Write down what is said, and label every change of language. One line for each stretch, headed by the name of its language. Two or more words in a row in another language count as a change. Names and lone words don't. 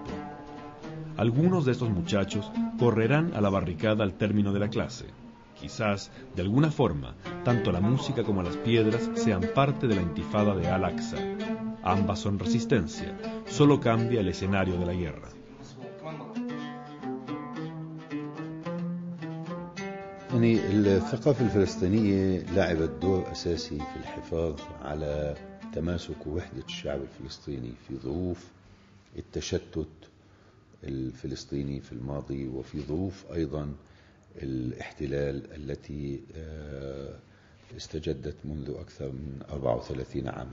Spanish: Algunos de estos muchachos correrán a la barricada al término de la clase. Quizás, de alguna forma, tanto la música como las piedras sean parte de la intifada de Al-Aqsa. Ambas son resistencia, solo cambia el escenario de la guerra.
Arabic: يعني الثقافة الفلسطينية لعبت دور أساسي في الحفاظ على تماسك ووحدة الشعب الفلسطيني في ظروف التشتت الفلسطيني في الماضي وفي ظروف أيضا الاحتلال التي استجدت منذ أكثر من 34 عاما.